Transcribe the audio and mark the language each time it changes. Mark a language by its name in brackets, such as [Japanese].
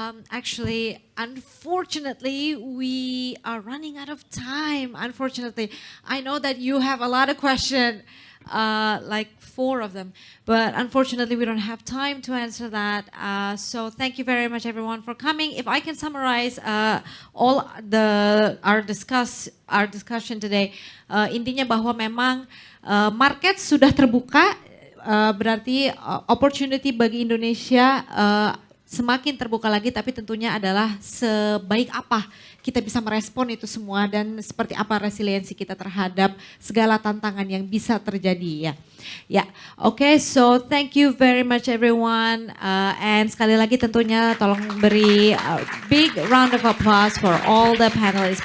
[English] Actually, unfortunately, we are running out of time. Unfortunately, I know that you have a lot of questions, like 4 of them, but unfortunately, we don't have time to answer that. So thank you very much, everyone, for coming. If I can summarize all our discussion today, [Indonesian] intinya bahwa memang market sudah terbuka, berarti opportunity bagi Indonesia semakin terbuka lagi, tapi tentunya adalah sebaik apa kita bisa merespon itu semua dan seperti apa resiliensi kita terhadap segala tantangan yang bisa terjadi ya. [English] Okay, so thank you very much everyone, and [Indonesian] sekali lagi tentunya tolong beri [English] big round of applause for all the panelists.